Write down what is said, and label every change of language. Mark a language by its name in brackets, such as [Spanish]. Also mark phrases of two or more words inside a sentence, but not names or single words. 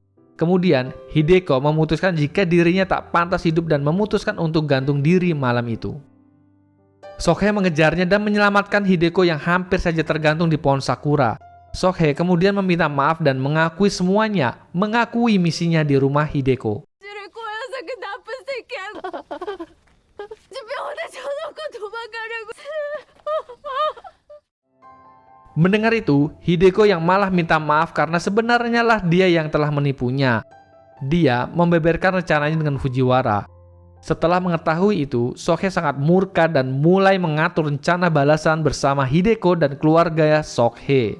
[Indonesian] Kemudian Hideko memutuskan jika dirinya tak pantas hidup dan memutuskan untuk gantung diri malam itu. Sokhe mengejarnya dan menyelamatkan Hideko yang hampir saja tergantung di pohon sakura. Sokhe kemudian meminta maaf dan mengakui semuanya, mengakui misinya di rumah Hideko. [Korean] 를 꼬여서 그 나쁜 새끼하고 병원에 쳐놓고 도망가려고. [Indonesian] Mendengar itu, Hideko yang malah minta maaf karena sebenarnya lah dia yang telah menipunya. Dia membeberkan rencananya dengan Fujiwara. Setelah mengetahui itu, Sokhe sangat murka dan mulai mengatur rencana balasan bersama Hideko dan keluarga Sokhe.